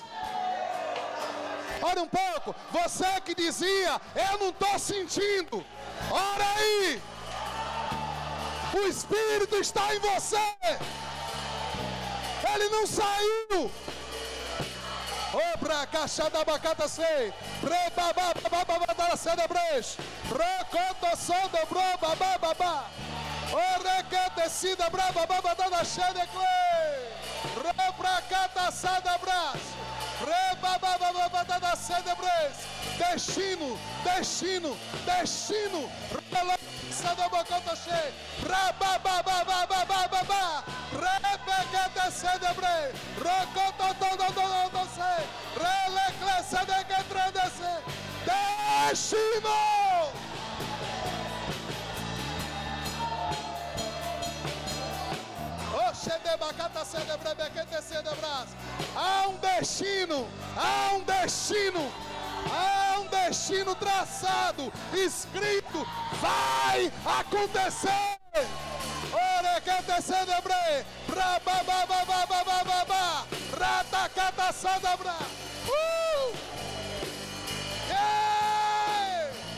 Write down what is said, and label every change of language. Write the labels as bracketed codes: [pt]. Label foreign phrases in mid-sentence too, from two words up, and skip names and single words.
[pt] Ora um pouco. Você que dizia, eu não estou sentindo. Ora aí. O Espírito está em você. Ele não saiu. Obra caixa da bacata sei. Preba baba da seda breche. Rocoto sodo bro baba baba. Ora que decida braba baba da chede clay. Rebra cata sada bras. Reba baba da seda breche. Destino, destino, destino. Sada bacata sei. Raba baba baba baba. Rebecca seda breche. Rocoto todo sei. Rele classe de que tradece. Destino. Há um destino, há um destino, há um destino traçado, escrito, vai acontecer. Ora que te celebre, brabababababababa, ratacata sadabra. Hey!